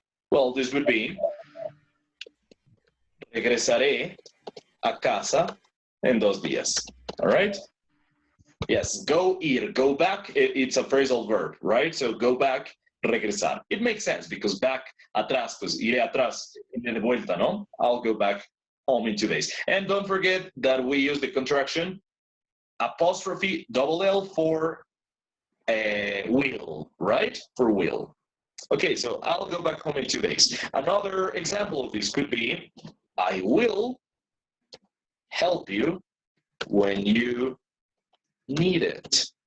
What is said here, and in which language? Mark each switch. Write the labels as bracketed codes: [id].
[en] Well, this would be [es] regresaré a casa en 2 días. [en] All right? Yes, go ir, go back, it's a phrasal verb, right? So go back, regresar. It makes sense because back, [es] atrás, pues iré atrás, iré de vuelta, ¿no? [en] I'll go back home in 2 days. And don't forget that we use the contraction apostrophe double L for will, right? For will. Okay, so I'll go back home in 2 days. Another example of this could be, I will help you when you need it.